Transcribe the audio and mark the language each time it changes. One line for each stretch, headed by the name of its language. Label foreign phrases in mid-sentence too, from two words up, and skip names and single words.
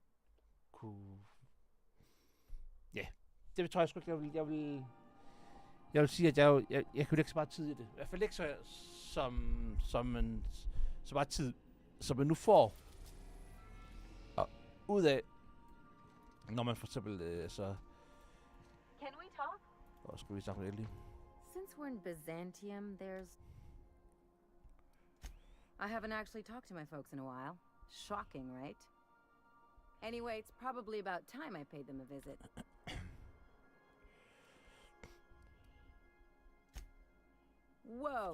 Danish: Ja, det tror jeg sgu ikke, jeg vil sige, at jeg kunne lægge så meget tid i det. I hvert fald ikke så meget tid, som man nu får ud af, når man for eksempel så...
English: Can we talk?
Danish: Hvor skal vi snakke med Ellie?
English: Since we're in Byzantium, I haven't actually talked to my folks in a while. Shocking, right? Anyway, it's probably about time I paid them a visit. Whoa!